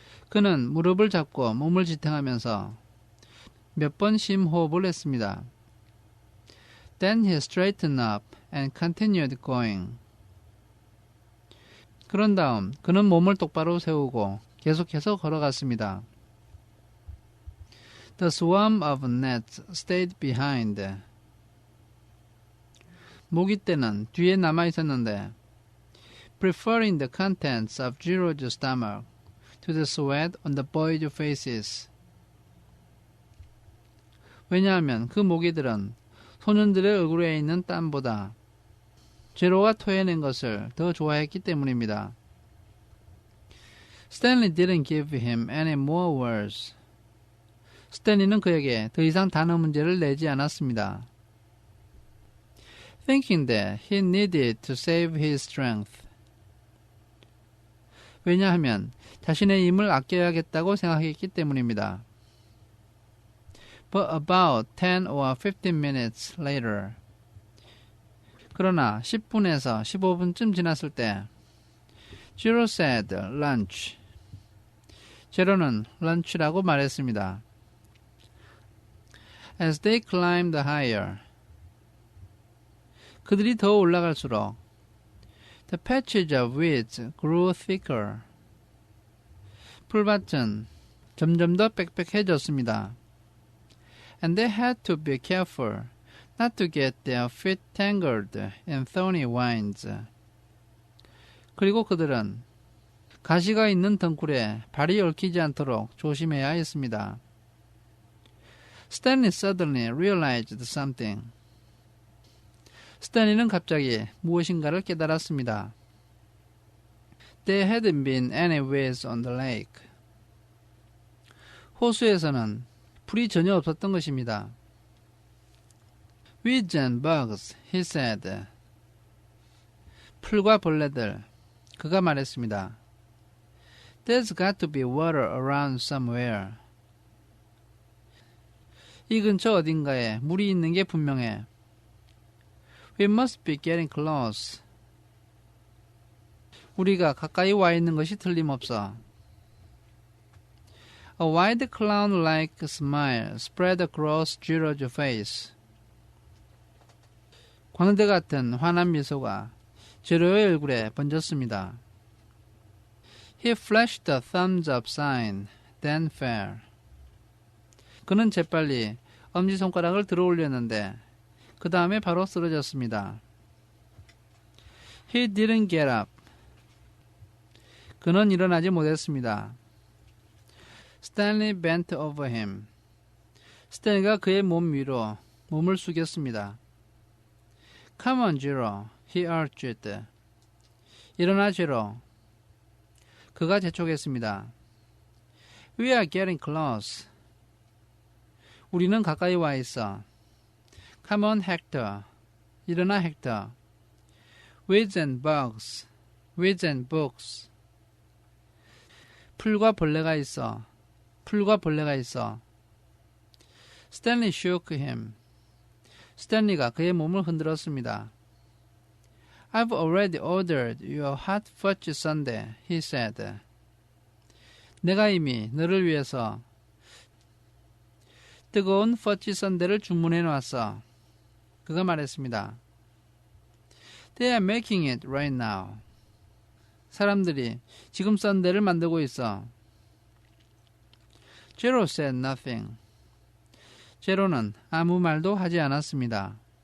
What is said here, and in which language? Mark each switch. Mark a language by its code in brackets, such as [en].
[ko] 그는 무릎을 잡고 몸을 지탱하면서 몇 번 심호흡을 했습니다. [en] Then he straightened up and continued going. [ko] 그런 다음 그는 몸을 똑바로 세우고 계속해서 걸어갔습니다. [en] The swarm of gnats stayed behind. [ko] 모기떼는 뒤에 남아 있었는데, [en] preferring the contents of Giro's stomach to the sweat on the boys' faces. [ko] 왜냐하면 그 모기들은 소년들의 얼굴에 있는 땀보다 제로가 토해낸 것을 더 좋아했기 때문입니다. [en] Stanley didn't give him any more words. [ko] 스탠리는 그에게 더 이상 단어 문제를 내지 않았습니다. [en] Thinking that he needed to save his strength. [ko] 왜냐하면 자신의 힘을 아껴야겠다고 생각했기 때문입니다. [en] But about 10 or 15 minutes later. [ko] 그러나 10분에서 15분쯤 지났을 때 [en] Giro said lunch. [ko] 제로는 lunch라고 말했습니다. [en] As they climbed higher. 그들이 더 올라갈수록 The patches of weeds grew thicker. [ko] 풀밭은 점점 더 빽빽해졌습니다. [en] And they had to be careful not to get their feet tangled in thorny vines. [ko] 그리고 그들은 가시가 있는 덩굴에 발이 얽히지 않도록 조심해야 했습니다. [en] Stanley suddenly realized something. [ko] 스탠리는 갑자기 무엇인가를 깨달았습니다. [en] There hadn't been any weeds on the lake. [ko] 호수에서는 풀이 전혀 없었던 것입니다. [en] Weeds and bugs, he said. [ko] 풀과 벌레들, 그가 말했습니다. [en] There's got to be water around somewhere. [ko] 이 근처 어딘가에 물이 있는 게 분명해. [en] We must be getting close. [ko] 우리가 가까이 와 있는 것이 틀림없어. [en] A wide clown-like smile spread across Zero's face. [ko] 광대 같은 환한 미소가 제로의 얼굴에 번졌습니다. [en] He flashed a thumbs up sign, then fell. [ko] 그는 재빨리 엄지손가락을 들어 올렸는데 그 다음에 바로 쓰러졌습니다. [en] He didn't get up. [ko] 그는 일어나지 못했습니다. [en] Stanley bent over him. [ko] 스탠리가 그의 몸 위로 몸을 숙였습니다. [en] Come on, Zero, he urged. [ko] 일어나, 제로. 그가 재촉했습니다. [en] We are getting close. [ko] 우리는 가까이 와 있어. [en] Come on, Hector. [ko] 일어나, 헥터. [en] Weeds and bugs. Weeds and books. [ko] 풀과 벌레가 있어. 풀과 벌레가 있어. [en] Stanley shook him. [ko] 스탠리가 그의 몸을 흔들었습니다. [en] I've already ordered your hot fudge sundae, he said. [ko] 내가 이미 너를 위해서 뜨거운 퍼치 선대를 주문해 놨어. 그가 말했습니다. [en] They are making it right now. [ko] 사람들이 지금 선대를 만들고 있어. [en] Zero said nothing. [ko] 제로는 아무 말도 하지 않았습니다.